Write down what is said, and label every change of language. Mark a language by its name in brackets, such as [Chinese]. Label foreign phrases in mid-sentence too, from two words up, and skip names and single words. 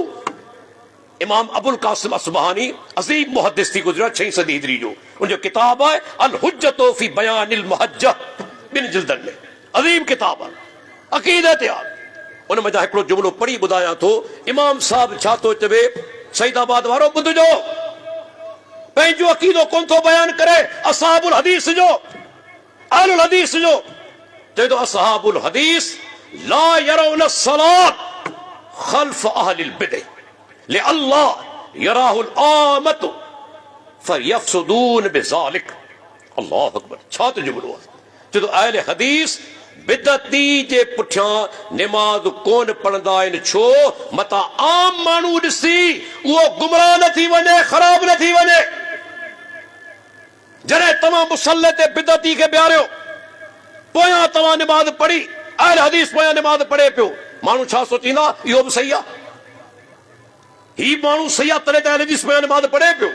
[Sindhi] इमाम अबुल कासिम असबहानी अज़ीम मुहद्दिस थी गुज़रिया 6वीं सदी हिजरी जो, उनजो किताब आहे अल हुज्जतो फी बयानिल मुहज्जा, 2 जिल्दनि में अज़ीम किताब आहे, अक़ीदत आहे। उन में हिकिड़ो जुमिलो पढ़ी ॿुधायां थो। इमाम साहब छा थो चवे, सईदाबाद वारो ॿुधजो, पंहिंजो अक़ीदो कोन थो बयान करे [Arabic] أصحاب الحديث [Sindhi] जो, [Arabic] أهل الحديث [Sindhi] जो। चए थो [Arabic] असहाबुल हदीस لا يرون صلاة خلف أهل البدع لئلا يراه العامة فيفسدون بذلك. الله أكبر, [Sindhi] छा त जुमिलो आहे। चए थो अहले हदीस बिदअती जे पुठियां निमाज़ कोन पढ़ंदा आहिनि। छो? मता आम माण्हू ॾिसी उहो गुमराह न थी वञे, ख़राब न थी वञे। जॾहिं तव्हां मुसल्ले ते बिदअती खे ॿियारियो, पोयां तव्हां निमाज़ पढ़ी, अहले हदीस पोयां निमाज़ पढ़े पियो, माण्हू छा सोचींदा, इहो बि सही आहे, ही माण्हू सही आहे तॾहिं त अहले हदीस पोयां निमाज़ पढ़े पियो।